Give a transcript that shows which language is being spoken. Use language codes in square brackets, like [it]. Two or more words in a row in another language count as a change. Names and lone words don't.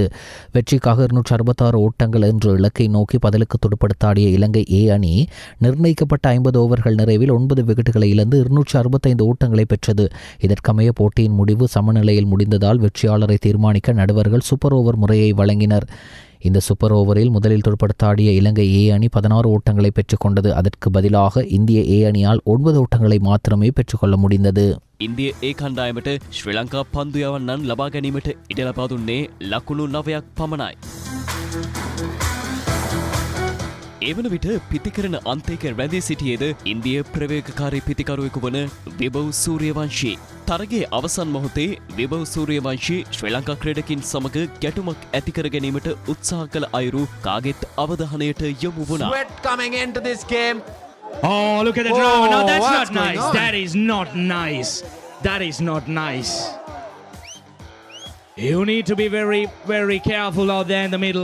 [ta] வெற்றிக்காக 266 ஓட்டங்கள் என்ற இலக்கை நோக்கி பதிலுக்கு துடுப்படுத்தாடிய இலங்கை ஏ அணி நிர்ணயிக்கப்பட்ட 50 ஓவர்கள் நிறைவில் 9 விக்கெட்டுகளை இழந்து 265 ஓட்டங்களை பெற்றது. இதற்கமைய போட்டியின் முடிவு சமநிலையில் முடிந்ததால் வெற்றியாளரை தீர்மானிக்க நடுவர்கள் [en] super over [ta] முறையை வழங்கினர். இந்த [en] super over [ta] முதலில் துடுப்படுத்தாடிய இலங்கை ஏ அணி 16 ஓட்டங்களை பெற்றுக்கொண்டது. அதற்கு பதிலாக இந்திய ஏ அணியால் 9 ஓட்டங்களை மாத்திரமே பெற்றுக்கொள்ள முடிந்தது. [si] ඉන්දිය ඒ කණ්ඩායමට ශ්‍රී ලංකා පන්දු යවන්නන් ලබා ගැනීමට ඉඩ ලබා දුන්නේ ලකුණු 9ක් පමණයි. ඒ වන විට පිතිකරන අන්තයක රැඳී සිටියේද ඉන්දිය ප්‍රවේගකාරී පිතිකරුවෙකු වන විභව් සූරියවංශී. තරගේ අවසන් මොහොතේ විභව් සූරියවංශී ශ්‍රී ලංකා ක්‍රීඩකින් සමග ගැටුමක් ඇති කර ගැනීමට උත්සාහ කළ අයුරු කාගෙත් අවධානයට යොමු වුණා. [en] Sweat coming into this game. Oh, look at the drama. No, that's what's not nice. going on? That is not nice. That is not nice. You need to be very, very careful out there in the middle.